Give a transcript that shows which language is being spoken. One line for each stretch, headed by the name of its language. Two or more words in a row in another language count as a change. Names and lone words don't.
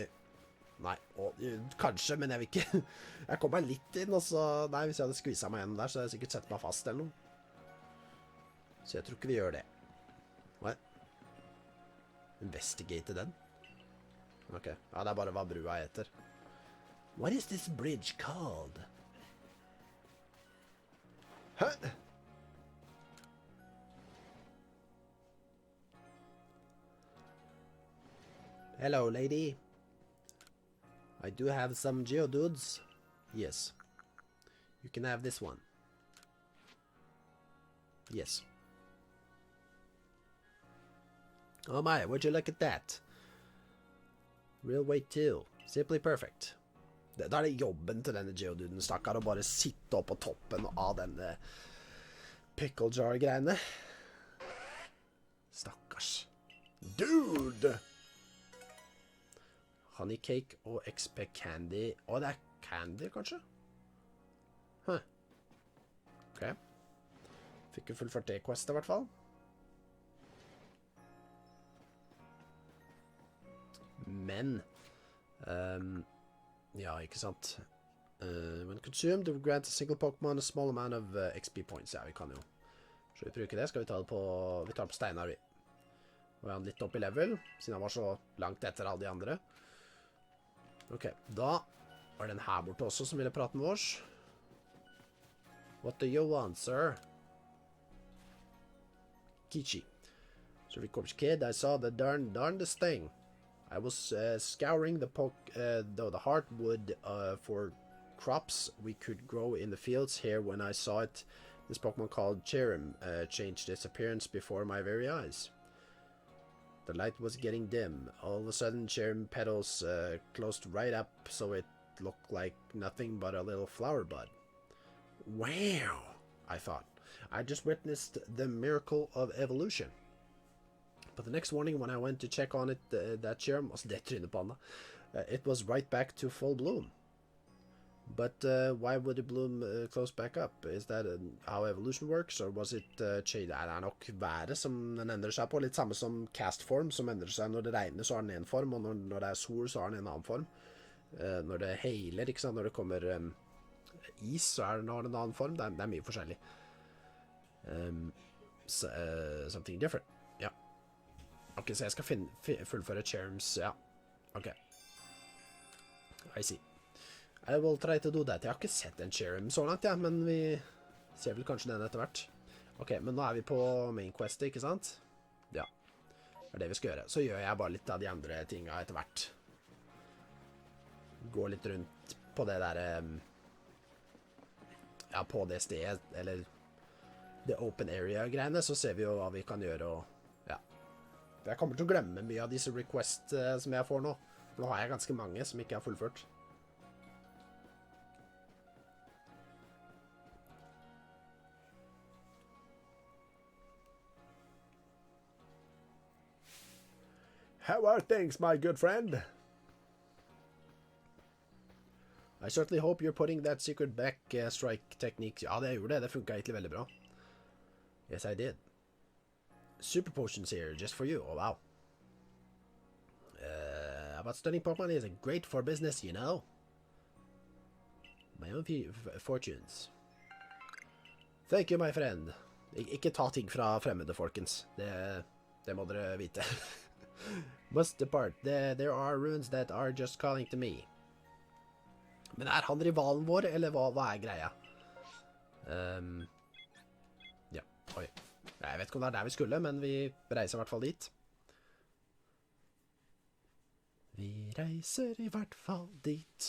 Norwegian: Nei, kanskje, men jeg vil ikke... Jeg kom meg litt inn, og så... Nei, hvis jeg hadde skviset meg gjennom der, så hadde jeg sikkert sett meg fast eller noe. Så jeg tror ikke vi gjør det. Hva? Investigate den? Ok, ja, det er bare hva brua heter.
English: What is this bridge called? Hæ? Hello, lady. I do have some geodudes. Yes. You can have this one. Yes. Oh my, would you look at that? Railway 2. Simply perfect.
Norwegian: Da er det jobben til denne geoduden, stakkar, å bare sitte opp på toppen av denne
English: pickle jar-
Norwegian: greiene. Stakkars. Dude!
English: Honey cake og XP candy.
Norwegian: Å, det er candy, kanskje? Huh. Ok. Fikk jo fullført det questet, i hvert fall. Men... ja, ikke sant.
English: When consumed, it will grant a single Pokémon a small amount of XP points.
Norwegian: Ja, vi kan jo. Så vi bruker det. Skal vi ta det på... Vi tar det på Steinar, vi. Nå er han litt opp i level, siden han var så langt etter alle de andre. Ok, da var den her borte også som ville prate med oss.
English: What do you want, sir? Kichi. So, Ricord's kid, I saw the darndest thing. I was scouring the hardwood for crops we could grow in the fields here when I saw it. This Pokemon called Cherrim changed its appearance before my very eyes. The light was getting dim. All of a sudden, Cherrim petals closed right up so it looked like nothing but a little flower bud. Wow, I thought. I just witnessed the miracle of evolution. But the next morning when I went to check on it, that Cherrim,
Norwegian: altså det trynet på han da,
English: it was right back to full bloom. But why would it bloom close back up? Is that how evolution works, or was it changed?
Norwegian: Det er nok været som den endrer seg på, litt samme som cast form, som endrer seg når det regner så har den en form, og når det er sol så har den en annen form. Når det heiler, ikke sant? Når det kommer is så har den en annen form, det er mye forskjellig.
English: Something different,
Norwegian: ja. Ok, så jeg skal fullføre Cherrims, ja.
English: Ok. I see. I will try to do that.
Norwegian: Jeg har ikke sett en Cherrim så langt, ja, men vi ser vel kanskje den etter hvert. Ok, men nå er vi på
English: main quest,
Norwegian: ikke sant? Ja, det er det vi skal gjøre. Så gjør jeg bare litt av de andre tingene etter hvert. Gå litt rundt på det der, ja, på det stedet, eller det
English: open area-
Norwegian: greiene, så ser vi jo hva vi kan gjøre, og jeg kommer til å glemme mye av disse requests som jeg får nå. For nå har jeg ganske mange som ikke har fullført.
English: How are things, my good friend? I certainly hope you're putting that secret back strike technique.
Norwegian: Ja, det gjorde det. Det funket egentlig veldig bra.
English: Yes, I did. Super potions here, just for you. Oh, wow. About studying Pokemon is great for business, you know. My own fortunes. Thank you, my friend.
Norwegian: Ikke ta ting fra fremmede, folkens. Det må dere vite.
English: Must depart. There are runes that are just calling to me.
Norwegian: Men er han rivalen vår, eller hva er greia? Ja, oi. Jeg vet ikke om det er der vi skulle, men vi reiser i hvert fall dit. Vi reiser i hvert fall dit.